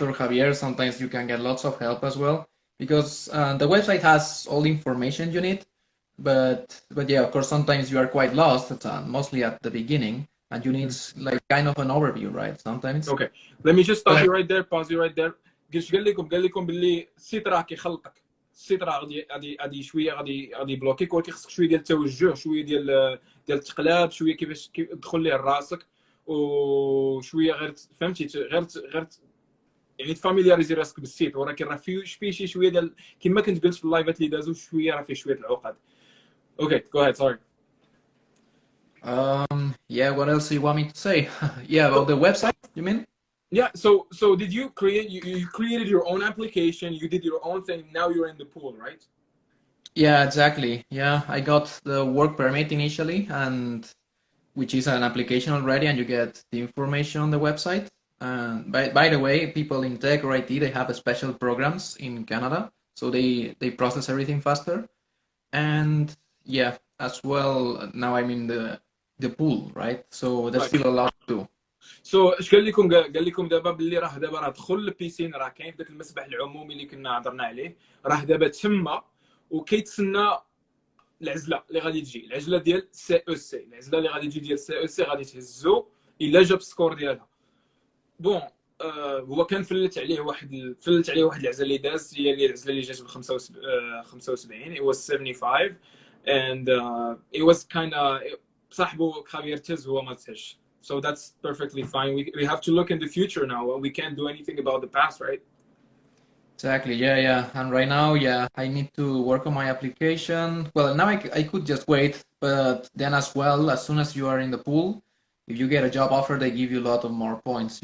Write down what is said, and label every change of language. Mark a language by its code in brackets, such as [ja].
[en] Or Javier, sometimes you can get lots of help as well, because the website has all the information you need. But yeah, of course, sometimes you are quite lost, mostly at the beginning, and you need like kind of an overview, right? Sometimes. Okay, let me just stop you right there, pause you right there. [ar] قال لكم باللي السيت راه كيخلطك، السيت راه غادي شويه غادي بلوكيك، ولكن خصك شويه ديال التوجه، شويه ديال التقلاب، شويه كيفاش تدخل ليه راسك، وشويه غير فهمتي غير يعني تفاميلياريزي راسك بالسيت، ولكن راه فيه شي شويه ديال كما كنت قلت في اللايفات اللي دازو، شويه راه فيه شويه العقد. [en] Okay, go ahead, sorry. Yeah, what else do you want me to say? Yeah, about the website, you mean? Yeah, so did you created your own application, you did your own thing, now you're in the pool, right? Yeah, exactly. Yeah, I got the work permit initially, and which is an application already, and you get the information on the website. And by the way, people in tech or IT, they have special programs in Canada, so they process everything faster. And yeah, as well, now I'm in the pool, right? So there's still a lot to do. [ar] سو اش قال لكم دابا باللي راه دخل البيسين، راه كاين في ذاك المسبح العمومي اللي كنا هضرنا عليه، راه دابا تما وكيتسنى العزله اللي غادي تجي، العزله ديال سي او سي، العزله اللي غادي تجي ديال سي او سي غادي تهزو الا جاب السكور ديالها. بون هو كان فلت عليه واحد العزله اللي داز، هي العزله اللي جات ب 75 [en] it was 75 and it was kind of [ar] صاحبه خافير تيز هو ما تهش. [en] So that's perfectly fine. We have to look in the future now. We can't do anything about the past, right? Exactly. Yeah. And right now, yeah, I need to work on my application. Well, now I could just wait, but then as well, as soon as you are in the pool, if you get a job offer, they give you a lot of more points.